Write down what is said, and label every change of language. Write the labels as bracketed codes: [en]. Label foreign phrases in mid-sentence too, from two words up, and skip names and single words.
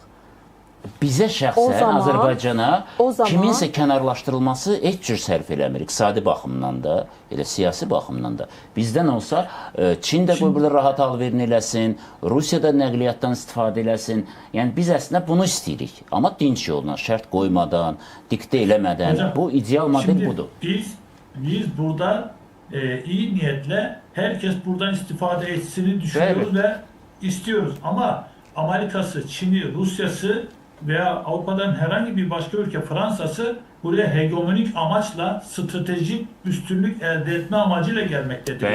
[az] Bizə şəxsən Azərbaycana kiminsə kənarlaşdırılması heç cür sərf eləmir. İqtisadi baxımdan da, elə siyasi baxımdan da. Bizdən olsa Çin də qoy burada rahat alverin eləsin, Rusiya da nəqliyyatdan istifadə eləsin. Yəni biz əslində bunu istəyirik. Amma dinç yolla, şərt qoymadan, diktə eləmədən. Hocam, bu ideal model budur. [tr] Biz burada iyi niyetle herkes buradan istifade etsini düşünüyoruz ve istiyoruz. Ama Amerika'sı, Çin'i, Rusya'sı veya Avrupa'dan herhangi bir başka ülke, Fransa'sı buraya hegemonik amaçla stratejik üstünlük elde etme amacıyla gelmektedir.